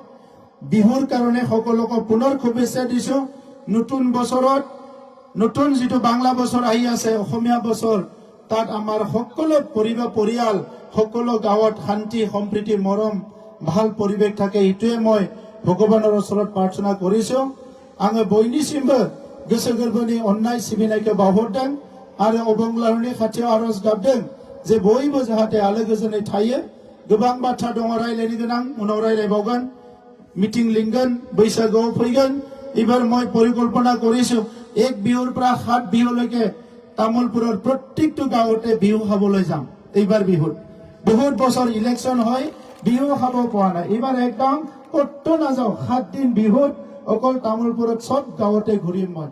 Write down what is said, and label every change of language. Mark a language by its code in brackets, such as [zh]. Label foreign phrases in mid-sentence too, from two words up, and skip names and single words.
[as] বিহুৰ কাৰণে সকলোকে পুনৰ শুভেচ্ছা দিছো। নতুন বছৰত নতুন যিটো বাংলা বছৰ আহি আছে, অসমীয়া বছৰ, তাত আমাৰ সকলো পৰিয়াল সকলো গাঁৱত শান্তি সম্প্ৰীতি মৰম ভাল পৰিৱেশ থাকে। এইটোৱে মই ভগৱানৰ ওচৰত প্ৰাৰ্থনা কৰিছো। [brx] आङो बयनिसिमबो गोसो गोरबोनि अननाय सिबिनायखौ बावहरदों आरो अबंलावरिनि खाथियाव आरज गाबदों जे बयबो जाहाथे आलो गोजोनै थायो। गोबां बाथ्रा दङ रायलायनो गोनां, उनाव रायलायबावगोन, मिटिं लिंगोन, बैसागुआव फैगोन। [as] एबार মই পৰিকল্পনা কৰিছো 1 বিহুৰ পৰা 7 বিহুলৈকে তামোলপুৰৰ প্ৰত্যেকটো গাঁৱতে বিহু খাবলৈ যাম। এইবাৰ বিহুত বহুত বছৰ ইলেকশ্যন হয়, বিহু খাব পোৱা নাই। এইবাৰ একদম ক'তো নাযাওঁ, 7 দিন বিহুত অকল তামোলপুৰত সব গাঁৱতে ঘূৰিম মই।